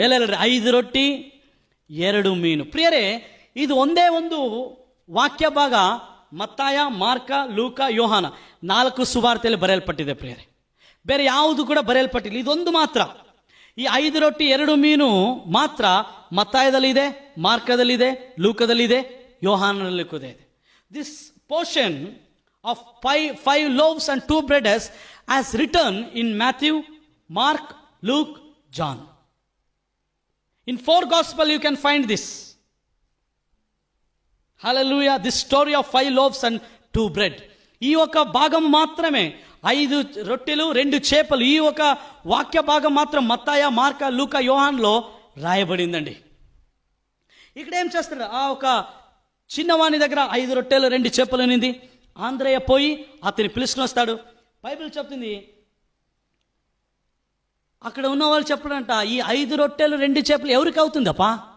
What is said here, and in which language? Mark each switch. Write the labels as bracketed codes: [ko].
[kn] ಎಲ್ಲೆಲ್ಲರಿ 5 ರೊಟ್ಟಿ 2 ಮೀನು. ಪ್ರಿಯರೇ, ಇದು ಒಂದೇ ಒಂದು ವಾಕ್ಯ ಭಾಗ ಮತ್ತಾಯ, ಮಾರ್ಕ, ಲೂಕ, ಯೋಹಾನ 4 ಸುವಾರ್ತೆಯಲ್ಲಿ ಬರೆಯಲ್ಪಟ್ಟಿದೆ ಪ್ರಿಯರೇ. ಬೇರೆ ಯಾವುದು ಕೂಡ ಬರೆಯಲ್ಪಟ್ಟಿಲ್ಲ, ಇದೊಂದು ಮಾತ್ರ. ಈ 5 ರೊಟ್ಟಿ 2 ಮೀನು ಮಾತ್ರ ಮತ್ತಾಯದಲ್ಲಿದೆ, ಮಾರ್ಕದಲ್ಲಿದೆ, ಲೂಕದಲ್ಲಿದೆ, ಯೋಹಾನದಲ್ಲಿ ಕೂಡ ಇದೆ. [en] This portion of 5 loaves and 2 breads as written in Matthew, Mark, Luke, John. In 4 gospel you can find this. Hallelujah. This story of 5 loaves and 2 bread. [te] ఈ ఒక భాగం మాత్రమే, 5 రొట్టెలు 2 చేపలు, ఈ ఒక వాక్య భాగం మాత్రం మత్తాయ, మార్క, లూక, యోహాన్లో రాయబడిందండి. ఇక్కడ ఏం చేస్తారు, ఆ ఒక చిన్నవాని దగ్గర 5 రొట్టెలు 2 చేపలు నింది, ఆంద్రయ్య పోయి అతన్ని పిలుచుకుని వస్తాడు. బైబిల్ చెప్తుంది, అక్కడ ఉన్న వాళ్ళు చెప్పడంట, ఈ 5 రొట్టెలు 2 చేపలు ఎవరికి అవుతుందప్పా?